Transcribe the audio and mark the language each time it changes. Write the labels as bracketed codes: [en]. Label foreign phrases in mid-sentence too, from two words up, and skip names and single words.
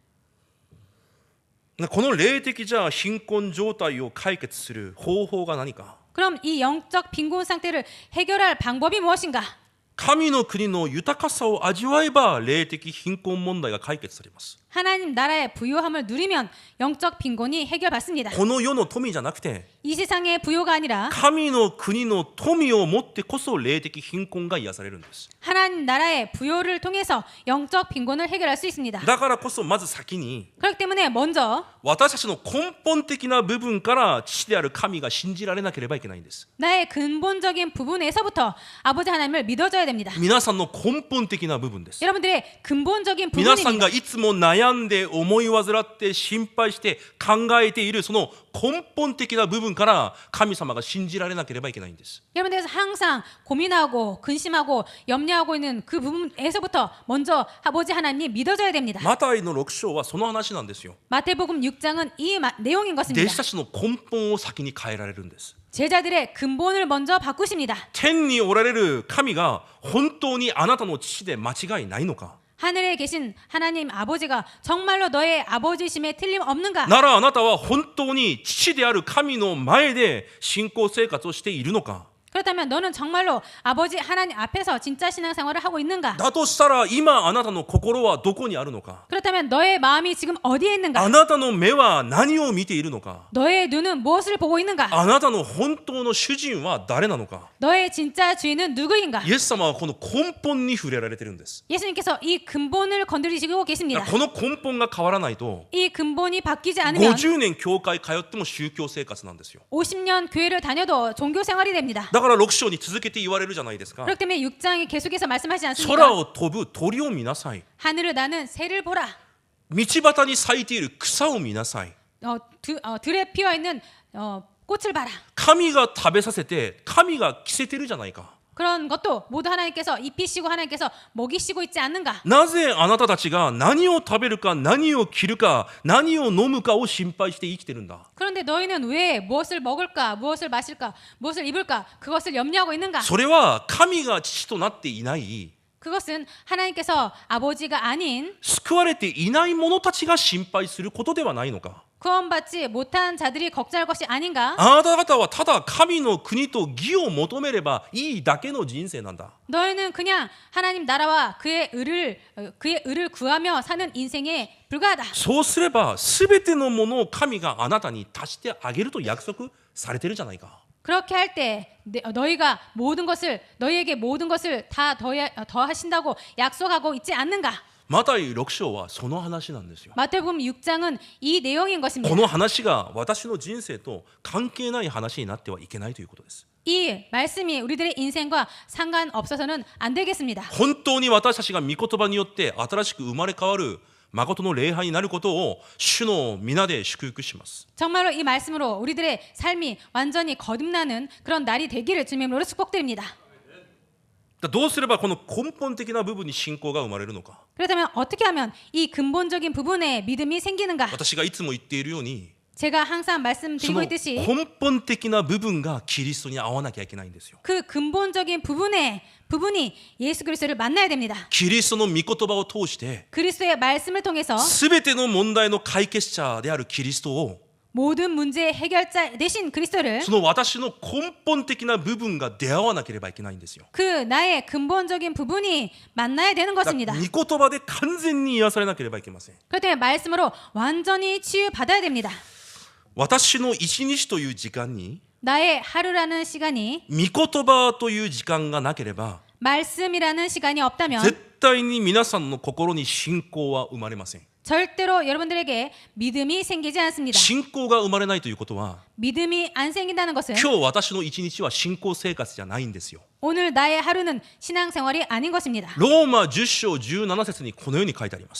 [ja] この霊的じゃ貧困状態を解決する方法が何か。 [ko] 그럼 이 영적 빈곤 상태를 해결할 방법이 무엇인가? [ja] 神の国の豊かさを味わえば霊的貧困問題が解決されます。 [ko] 하나님 나라의 부요함을 누리면 영적 빈곤이 해결받습니다. [ja] この世の富じゃなくて [ko] 이 세상의 부요가 아니라 [ja] 神の国の富を持ってこそ霊的貧困が癒されるんです。 [ko] 하나님 나라의 부요를 통해서 영적 빈곤을 해결할 수 있습니다. [ja] だからこそまず先に [ko] 그렇기 때문에 먼저 [ja] 私たちの根本的な部分から父である神が信じられなければいけないんです。 [ko] 나의 근본적인 부분에서부터 아버지 하나님을 믿어줘야 됩니다. [ja] 皆さんの根本的な部分です。 [ko] 여러분들의 근본적인 [ja] 皆さん [ko] 부분입니다. [ja] がいつも悩んで思い煩って心配して考えているその根本的な部分から神様が信じられなければいけないんです。 [ko] 여러분들께서 항상 고민하고 근심하고 염려하고 있는 그 부분에서부터 먼저 아버지 하나님이 믿어줘야 됩니다. [ja] マタイの6章はその話なんですよ。 [ko] 마태복음 6장은 이 내용인 [ja] 弟 [ko] 것입니다. [ja] 子たちの根本を先に変えられるんです。 [ko] 제자들의 근본을 먼저 바꾸십니다. [ja] 天におられる神が本当にあなたの父で間違いないのか。 [ko] 하늘에 계신 하나님 아버지가 정말로 너의 아버지심에 틀림없는가? [ja] ならあなたは本当に父である神の前で信仰生活をしているのか。 [ko] 그렇다면 너는 정말로 아버지 하나님 앞에서 진짜 신앙생활을 하고 있는가? [ja] だとしたら今あなたの心はどこにあるのか [ko] 그렇다면 너의 마음이 지금 어디에 있는가? [ja] あなたの目は何を見ているのか [ko] 너의 눈은 무엇을 보고 있는가? [ja] あなたの本当の主人は誰なのか [ko] 너의 진짜 주인은 누구인가? [ja] イエス様はこの根本に触れられてるんです [ko] 예수님께서 이 근본을 건드리시고 계십니다. [ja] この根本が変わらないと [ko] 이 근본이 바뀌지 않으면 [ja] 50 年教会通っても宗教生活なんですよ [ko] 50년 교회를 다녀도 종교 생활이 됩니다. [ja] だから6章に続けて言われるじゃないですか [ko] 그렇기 때문에 6장이 계속해서 말씀하지 [ja] 空 [ko] 않습니까? [ja] を飛ぶ鳥を見なさい [ko] 하늘을 나는 새를 보라. [ja] 道端に咲いている草を見なさい [ko] 들에 피어 있는 꽃을 봐라. [ja] 神が食べさせて神が着せてるじゃないか [ko] 그런 것도 모두 하나님께서 입히시고 하나님께서 먹이시고 있지 않는가? [ja] なぜあなたたちが何を食べるか何を着るか何を飲むかを心配して生きてるんだ [ko] 그런데 너희는 왜 무엇을 먹을까, 무엇을 마실까, 무엇을 입을까 그것을 염려하고 있는가? [ja] それは神が父となっていない [ko] 그것은 하나님께서 아버지가 아닌 [ja] 救われていない者たちが心配することではないのか [ko] 구원받지 못한 자들이 걱정할 것이 아닌가? [ja] あなた方はただ神の国と義を求めればいいだけの人生なんだ [ko] 너희는 그냥 하나님 나라와 그의 의를 구하며 사는 인생에 불과하다. [ja] そうすれば全てのものを神があなたに足してあげると約束されてるじゃないか [ko] 그렇게 할 때 너희가 너희에게 모든 것을 다 더하신다고 약속하고 있지 않는가? [ja] マタイ6章はその話なんですよ [ko] 마태복음 6장은 이 내용인 [ja] こ [ko] 것입니다. [ja] の話が私の人生と関係ない話になってはいけないということです [ko] 이 말씀이 우리들의 인생과 상관없어서는 안 되겠습니다. [ja] 本当に私たちが御言葉によって新しく生まれ変わる誠の礼拝になることを主の皆で祝福します [ko] 정말로 이 말씀으로 우리들의 삶이 완전히 거듭나는 그런 날이 되기를 주님으로 축복드립니다. [ja] どうすればこの根本的な部分に信仰が生まれるのか [ko] 그렇다면 어떻게 하면 이 근본적인 부분에 믿음이 생기는가? [ja] 私がいつも言っているように [ko] 제가 항상 [ja] そ [ko] 말씀드리고 [ja] の [ko] 있듯이 [ja] 根本的な部分がキリストに合わなきゃいけないんですよ [ko] 그 근본적인 부분이 예수 그리스도를 만나야 됩니다. [ja] キリストの御言葉を通して [ko] 그리스도의 말씀을 통해서 [ja] 全ての問題の解決者であるキリストを [ko] 모든 문제의 해결자 되신 그리스도를 [ja] その私の根本的な部分が出会わなければいけないんですよ [ko] 그 나의 근본적인 부분이 만나야 되는 [ja] だから [ko] 것입니다. [ja] 御言葉で完全に癒されなければいけません [ko] 그렇기 때문에 말씀으로 완전히 치유받아야 됩니다. [ja] 私の一日という時間に [ko] 나의 하루라는 시간이 [ja] 御言葉という時間がなければ [ko] 말씀이라는 시간이 없다면 [ja] 絶対に皆さんの心に信仰は生まれません [ko] 절대로 여러분들에게 믿음이 생기지 않습니다. [ja] 信仰が生まれないということは [ko] 믿음이 안 생긴다는 것은 [ja] 今日私の一日は信仰生活じゃないんですよ [ko] 오늘 나의 하루는 신앙생활이 아닌 것입니다. [ja] ローマ10章17節にこのように書いてあります